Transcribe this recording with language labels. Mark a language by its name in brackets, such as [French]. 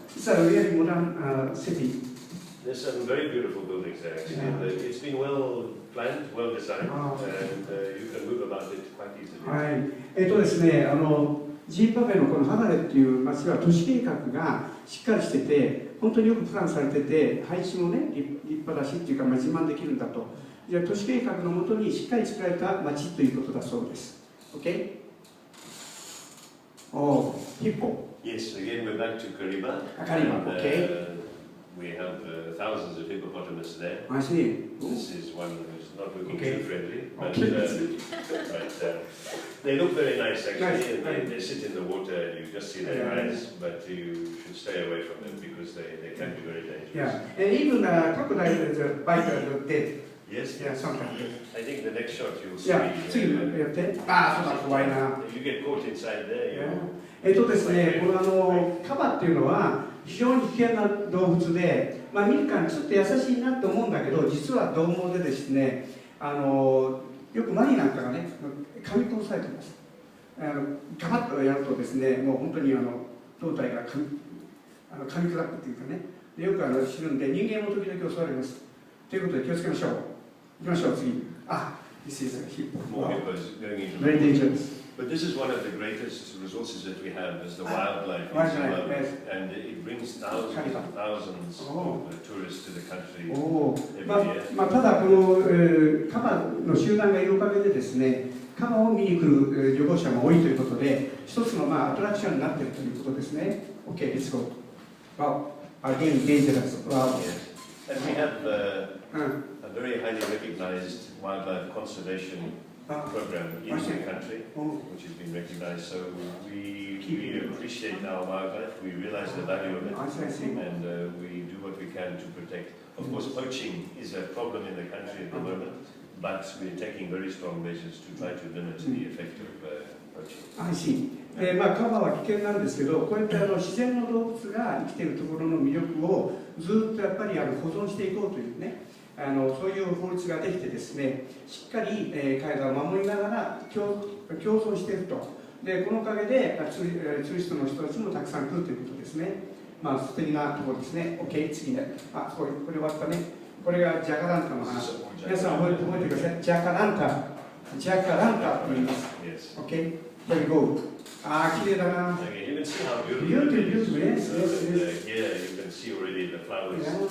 [English] It's a really modern city. There's some very beautiful buildings there, actually. Yeah. It's been well planned, well designed, and you can move about it quite easily. [Japanese] はい。ですね、ジンバブエのこのハナレっていう町は都市計画がしっかりしてて、本当によくプランされてて、配置もね、立派だしっていうか、自慢できるんだと。じゃあ都市計画のもとにしっかり作られた町ということだそうです。 [English] OK? Oh, hippo. Yes, again we're back to Kariba. Kariba, okay. We have thousands of hippopotamus there. I see. This is one who's not looking Okay. too friendly, but, Okay. but they look very nice actually, Nice. and they sit in the water and you just see their eyes, but you should stay away from them because they can be very dangerous. Yeah, and even crocodile is bite dead. Yes, Yeah, sometimes. I think the next shot you'll see. [Japanese] Yeah, 次やって。そうだ、怖いな。 [English] You get caught inside there. Yeah. [Japanese] ですね、このカバっていうのは非常に危険な動物で、見るからちょっと優しいなと思うんだけど、実は獰猛でですね、よくワニなんかがね、噛み殺されてます。ガバッとやるとですね、もう本当に胴体が噛み砕くっていうかね、よく死ぬんで、人間も時々襲われます。ということで気をつけましょう。行きましょう、次。 [English] This is a hippo. More hippos going into Very dangerous. But this is one of the greatest resources that we have is the wildlife. And it brings thousands and thousands of tourists to the country every year. [Japanese] ただこのカバの集団がいるおかげでですね、カバを見に来る旅行者も多いということで、一つのアトラクションになっているということですね。 [English] Okay, let's go. Wow, again dangerous. Wow. And we have a very highly recognized wildlife conservation program in the country, which has been recognized. So we appreciate our wildlife, we realize the value of it, and we do what we can to protect. Of course, poaching is a problem in the country at the moment, but we're taking very strong measures to try to limit the effect of poaching. I see. [Japanese] カバは危険なんですけど、こういった自然の動物が生きているところの魅力をずっとやっぱり保存していこうというね、そういう法律ができてですね、しっかり彼らを守りながら共存していると。で、このおかげでツーリストの人たちもたくさん来るということですね。素敵なところですね。OK、次ね。これ終わったね。これがジャカランタの話。皆さん覚えてください。ジャカランタと言います。 [English] OK、here we go。 [Japanese] 綺麗だな。 [English] You can see how beautiful it is. Here you can see already the flowers.